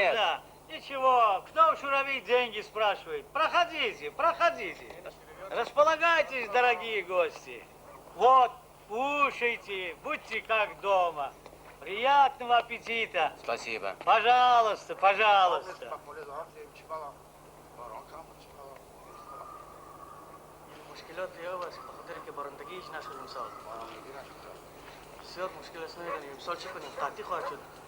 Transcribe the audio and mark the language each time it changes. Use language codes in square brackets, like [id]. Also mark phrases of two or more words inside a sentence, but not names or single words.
[ru] нет. Ничего. Кто в Шурави деньги спрашивает? Проходите. Располагайтесь, дорогие гости. Вот, кушайте. Будьте как дома. Приятного аппетита. Спасибо. Пожалуйста. [fa] مشكلات يا بس بخاطر که بارندگیش نشد امسال بسیار مشکل است نداریم امسال چه کنیم قطعی خواهد شد